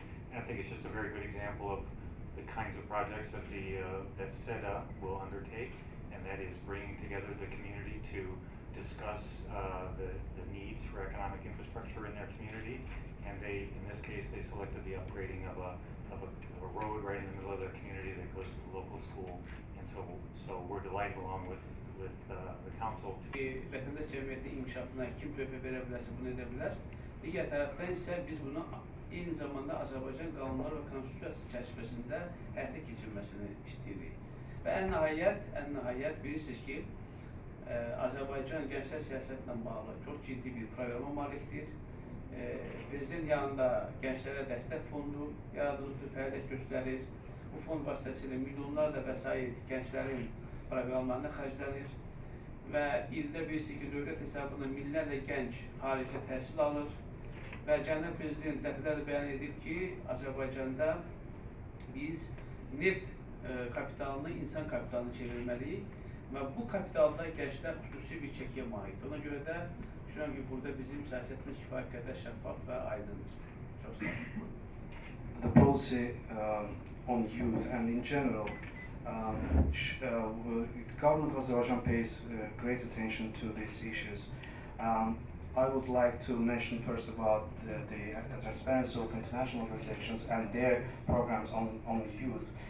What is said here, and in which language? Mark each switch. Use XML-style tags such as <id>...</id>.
<en>I think it's just a very good example of the kinds of projects that that SEDA will undertake, and that is bringing together the community to discuss the needs for economic infrastructure in their community, and in this case, they selected the upgrading of a road right in the middle of their community that goes to the local school, and so we're delighted along with the council.</en> <az>Vətəndaş cəmiyyəti inkişafına kim töhfə verə bilərsə bunu edə bilər. Digər tərəfdən isə biz bunu eyni zamanda Azərbaycan qanunları və konstitusiyası çərçivəsində həyata keçirilməsini istəyirik. Və ən nəhayət bilirsiniz ki, Azərbaycan gənclər siyasətinlə bağlı çox ciddi bir proqrama malikdir. Prezident yanında gənclərə dəstək fondu yaradılıbdır, fəaliyyət göstərir. Bu fond vasitəsilə milyonlarla vəsait gənclərin proqramlarına xərclənir və ildə bilirsiniz ki, dövlət hesabına minlərlə gənc xaricdə təhsil alır və cənab prezident dəfələrlə bəyan edib ki, Azərbaycanda biz neft kapitalını insan kapitalını çevirməliyik və bu kapitalda gənclər xüsusi bir çəkiyə malikdir. Ona görə də düşünürəm ki, burada bizim siyasətimiz kifayət qədər şəffaf və aydındır. Çox sağ olun.</az> <en>The policy on youth and in general, the government of Azerbaijan pays great attention to these issues. I would like to mention first about the transparency of international organizations and their programs on youth.</en>